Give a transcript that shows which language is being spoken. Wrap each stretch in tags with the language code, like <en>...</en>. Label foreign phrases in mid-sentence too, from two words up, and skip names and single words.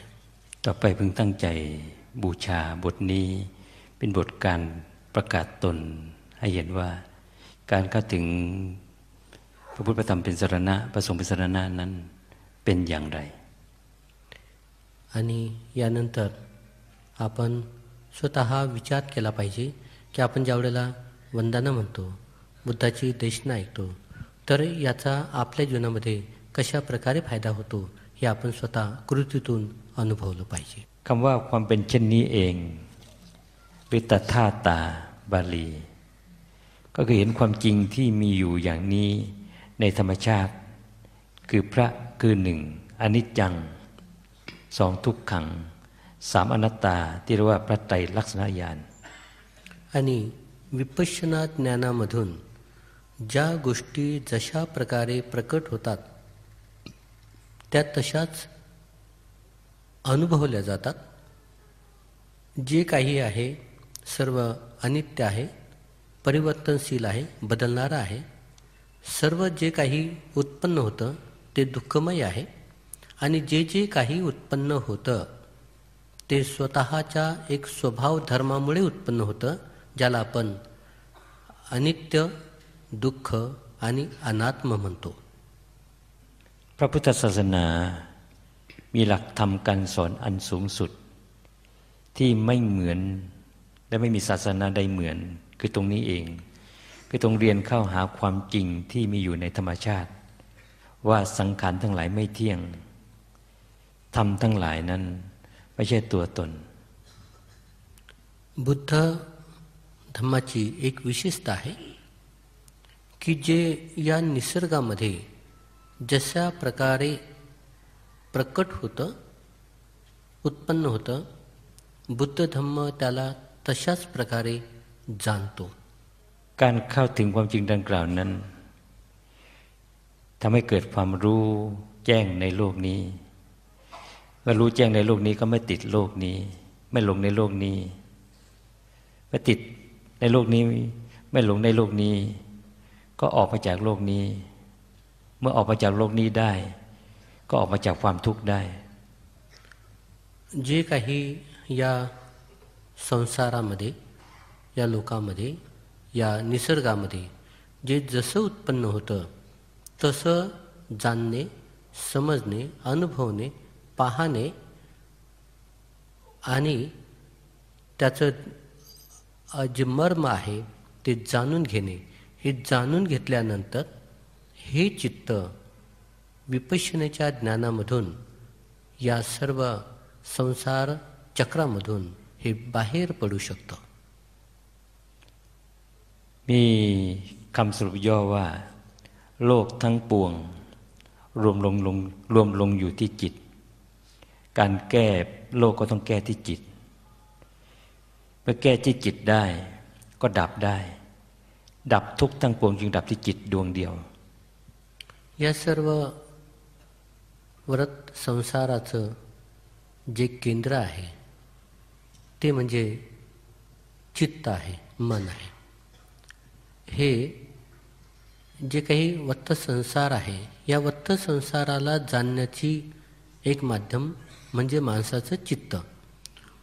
<th>ต่อไปพึงตั้งใจบูชาบทนี้เป็นบทการประกาศตนให้เห็นว่าการเข้าถึงพระพุทธพระธรรมเป็นสรณะพระสงฆ์เป็นสรณะนั้นเป็นอย่างไร</th> <mr>आणि यानंतर आपण स्वतः विचार केला पाहिजे की आपण ज्यावेळेला वंदना म्हणतो, बुद्धाची देशना ऐकतो, तर याचा आपल्या जीवनामध्ये कशा प्रकारे फायदा होतो हे आपण स्वतः कृतीतून अनुभवलं पाहिजे.</mr> <th>คำว่าความเป็นเช่นนี้เองหรือตถาตาบาลี ก็คือเห็นความจริงที่มีอยู่อย่างนี้ในธรรมชาติคือพระคือหนึ่งอนิจจังสองทุกขังสามอนัตตาที่เรียกว่าพระไตรลักษณญาณ</th> <mr>आणि विपश्यना ज्ञानामधून ज्या गोष्टी जशा प्रकारे प्रकट होतात त्या तशाच अनुभवल्या जातात. जे काही आहे सर्व अनित्य आहे, परिवर्तनशील आहे, बदलणारं आहे. सर्व जे काही उत्पन्न होतं ते दुःखमय आहे आणि जे जे काही उत्पन्न होतं ते स्वतःच्या एक स्वभाव धर्मामुळे उत्पन्न होतं, ज्याला आपण अनित्य, दुःख आणि अनात्म म्हणतो.</mr> <th>พระพุทธศาสนามีหลักธรรมการสอนอันสูงสุดที่ไม่เหมือนและไม่มีศาสนาใดเหมือนคือตรงนี้เองคือตรงเรียนเข้าหาความจริงที่มีอยู่ในธรรมชาติว่าสังขารทั้งหลายไม่เที่ยงธรรมทั้งหลายนั้นไม่ใช่ตัวตน</th> <mr>बुद्ध धम्माची एक विशेषता आहे की जे या निसर्गामध्ये जशा प्रकारे प्रकट होतं, उत्पन्न होतं, बुद्ध धम्म त्याला तशाच प्रकारे जाणतो.</mr> <th>การเข้าถึงความจริงดังกล่าวนั้นทำให้เกิดความรู้แจ้งในโลกนี้เมื่อรู้แจ้งในโลกนี้ก็ไม่ติดโลกนี้ไม่หลงในโลกนี้ไม่ติดในโลกนี้ไม่หลงในโลกนี้ก็ออกมาจากโลกนี้เมื่อออกมาจากโลกนี้ได้ก็ออกมาจากความทุกข์ได้</th> <mr>जे काही या संसारामध्ये, या लोकामध्ये, या निसर्गामध्ये जे जसं उत्पन्न होतं तसं जाणणे, समजणे, अनुभवणे, पाहणे आणि त्याचं जे मर्म आहे ते जाणून घेणे. हे जाणून घेतल्यानंतर हे चित्त विपश्यनेच्या ज्ञानामधून या सर्व संसार चक्रामधून हे बाहेर पडू शकतं.</mr> <th>มีคำสรุปย่อว่าโลกทั้งปวงรวมลงอยู่ที่จิตการแก้โลกก็ต้องแก้ที่จิตเมื่อแก้ที่จิตได้ก็ดับได้ดับทุกข์ทั้งปวงจึงดับที่จิตดวงเดียว</th> <mr>या सर्व व्रत संसाराचं जे केंद्र आहे ते म्हणजे चित्त आहे, मन आहे. हे जे काही वत्त संसार आहे या वत्त संसाराला जाणण्याची एक माध्यम म्हणजे माणसाचं चित्त.</mr>